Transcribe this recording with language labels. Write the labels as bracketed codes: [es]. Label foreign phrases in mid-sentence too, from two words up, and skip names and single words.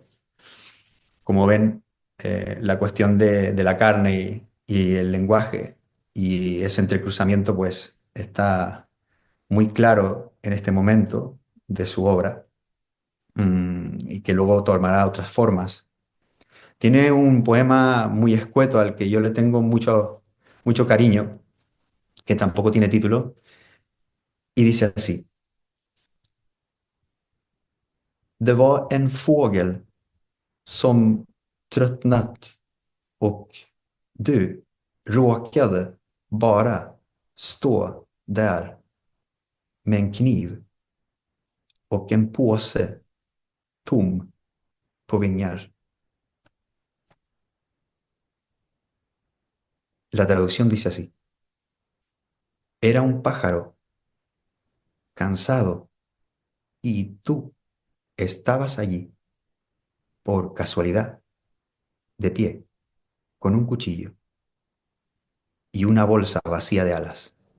[es] Como ven, la cuestión de la carne y el lenguaje y ese entrecruzamiento pues está muy claro en este momento de su obra, y que luego tomará otras formas. Tiene un poema muy escueto al que yo le tengo mucho cariño, que tampoco tiene título, y dice así: [sv] Det var en fågel som tröttnat och du råkade bara stå där med en kniv och en påse tom på vingar. [es] La traducción dice así: era un pájaro cansado y tú estabas allí por casualidad, de pie, con un cuchillo y una bolsa vacía de alas.